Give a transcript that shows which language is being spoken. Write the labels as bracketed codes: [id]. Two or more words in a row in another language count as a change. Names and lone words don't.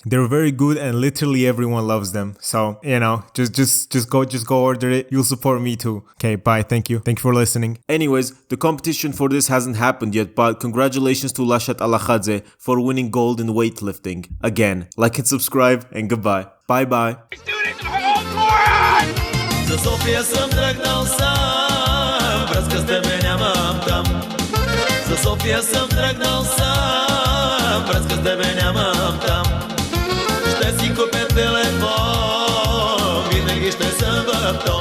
[en] They're very good and literally everyone loves them. So, you know, just go order it. You'll support me too. Okay, bye. Thank you for listening. Anyways, the competition for this hasn't happened yet, but congratulations to Lashat Alakhadze for winning gold in weightlifting. Again, like and subscribe and goodbye. Bye bye. [bg] За София съм тръгнал сам, връзка с тебе нямам там. За София съм тръгнал сам, връзка с тебе нямам там. Ще си купя телефон, винаги ще съм в тон.